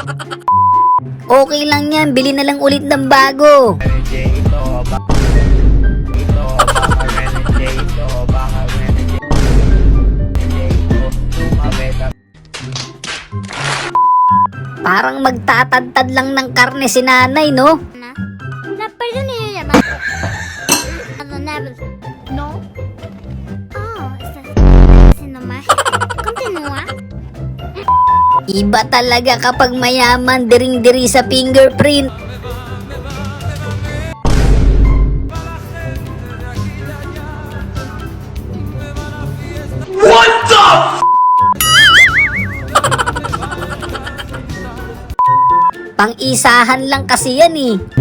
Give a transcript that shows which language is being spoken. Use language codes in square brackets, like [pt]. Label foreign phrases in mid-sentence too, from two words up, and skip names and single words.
[tl] Okay lang yan, bili na lang ulit ng bago. Parang magtatadtad lang ng karne si nanay, no? [es] ¿La perdón y llamada? No. Oh, estás haciendo magia. Continúa. [tl] Iba talaga kapag mayaman, diring-diri sa fingerprint. Pang-isahan lang kasi yan eh.